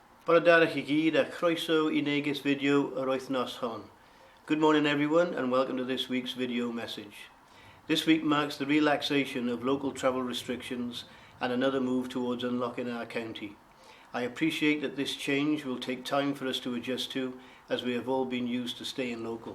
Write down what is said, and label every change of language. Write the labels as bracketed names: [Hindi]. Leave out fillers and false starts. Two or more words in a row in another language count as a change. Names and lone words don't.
[Welsh] Bore chi gyd a croeso I Neges video yr wythnos hon. [English] Good morning everyone and welcome to this week's video message. This week marks the relaxation of local travel restrictions and another move towards unlocking our county. I appreciate that this change will take time for us to adjust to, as we have all been used to staying local.